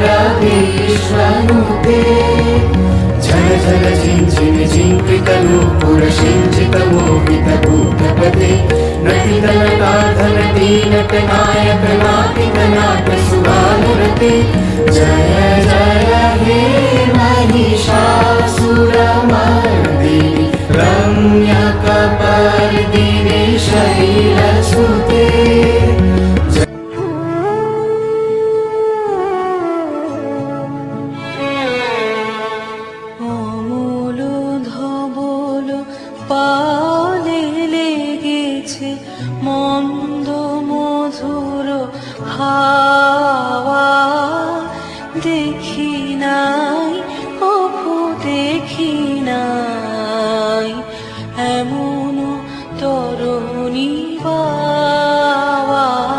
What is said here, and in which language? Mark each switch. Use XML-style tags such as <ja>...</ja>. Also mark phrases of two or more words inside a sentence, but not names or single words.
<sa>विश्वनुते झल झल झिंझिन झिंकृतनूपुर सिंचितमोहितभूतपते नटितनटाधनटी नटनायक नाटितनाट सुगानुरते जय जय हे महिषासुरमर्दिनि रम्यकपर्दिनि शैलसुते।</sa> <bn>পালে লেগেছে মন্দ মধুর হাওয়া দেখি নাই কভু দেখি নাই এমন তরুণী বাওয়া</bn>